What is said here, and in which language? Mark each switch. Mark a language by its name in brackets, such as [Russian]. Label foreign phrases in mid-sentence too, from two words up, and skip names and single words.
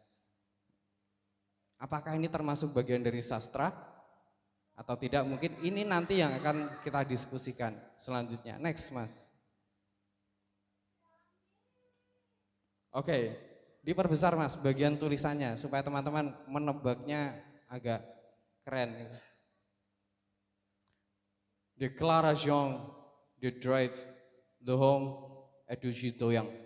[Indonesian] Apakah ini termasuk bagian dari sastra atau tidak? Mungkin ini nanti yang akan kita diskusikan selanjutnya. Next, Mas. Oke, diperbesar Mas bagian tulisannya supaya teman-teman menebaknya agak keren. [French] Déclaration de droit de l'homme et du citoyen.